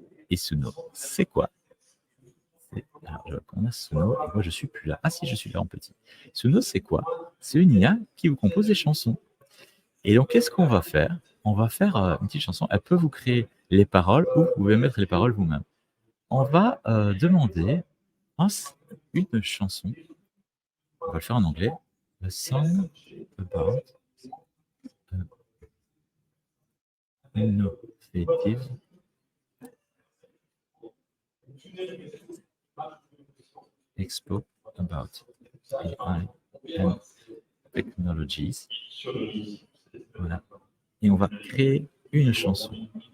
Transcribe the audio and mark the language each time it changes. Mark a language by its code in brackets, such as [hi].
[fr] Et Suno, c'est quoi? Alors, je vois qu'on a Suno, et moi, je suis plus là. Ah si, je suis là en petit. Suno, c'est quoi? C'est une IA qui vous compose des chansons. Et donc, qu'est-ce qu'on va faire? On va faire une petite chanson. Elle peut vous créer les paroles ou vous pouvez mettre les paroles vous-même. On va demander une chanson. On va le faire en anglais. [en] A song about innovative expo about AI and technologies. [fr] Voilà. Et on va créer une chanson.